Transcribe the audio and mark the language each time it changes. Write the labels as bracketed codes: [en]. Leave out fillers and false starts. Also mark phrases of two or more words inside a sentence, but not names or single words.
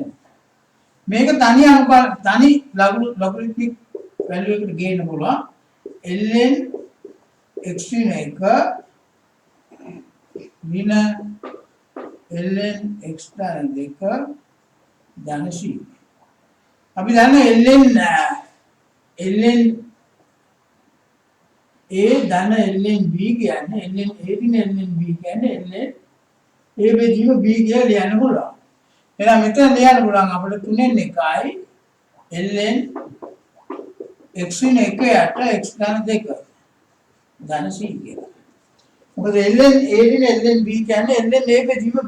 [si] මේක තනි අනුකල්ප තනි ලොගරිතමික් වැලියු එකට ගේන්න පුළුවන්. ln x න 1 ඍණ ln x ධන 2 ධන c. අපි දන්නවා ln a ධන ln b කියන්නේ ln a ඍණ ln b කියන්නේ ln a බෙදීම b කියලා ලියන්න පුළුවන්. එහෙනම් මෙතන ලියන්න පුළුවන් අපිට 3න් 1යි ln x න 1 යට x ධන 2 ධන c කියලා. මොකද ln a ඍණ ln b කියන්නේ ln a බෙදීම b.